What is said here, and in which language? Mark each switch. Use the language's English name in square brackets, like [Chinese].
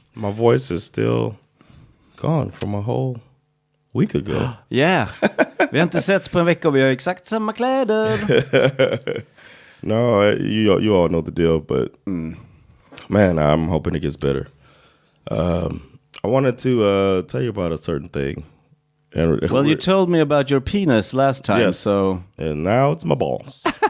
[English] my voice is still gone from a whole week ago. Yeah. [Swedish] Vi har inte setts på en vecka och vi har exakt samma kläder. [English] No, you all know the deal, but man, I'm hoping it gets better. I wanted to tell you about a certain thing. Well, you told me about your penis last time, yes, so... and now it's my balls.